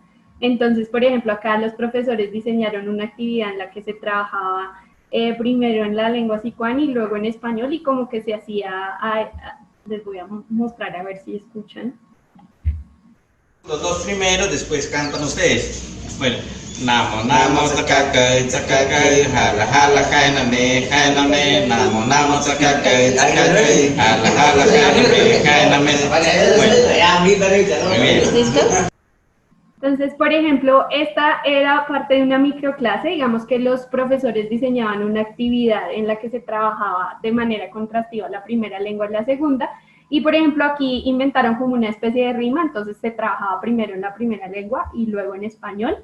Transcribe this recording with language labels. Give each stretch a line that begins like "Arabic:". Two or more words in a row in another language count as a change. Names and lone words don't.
Spanish: Entonces, por ejemplo, acá los profesores diseñaron una actividad en la que se trabajaba primero en la lengua sicuani y luego en español, y como que se hacía, les voy a mostrar a ver si escuchan. Los dos primeros, después cantan ustedes. Bueno,
Guahibo: namo namo sakakai sakakai hala hala kainame namo namo sakakai sakakai hala hala kainame.
Spanish: Bueno, ¿listo? Entonces, por ejemplo, esta era parte de una microclase. Digamos que los profesores diseñaban una actividad en la que se trabajaba de manera contrastiva la primera lengua y la segunda. Y, por ejemplo, aquí inventaron como una especie de rima, entonces se trabajaba primero en la primera lengua y luego en español.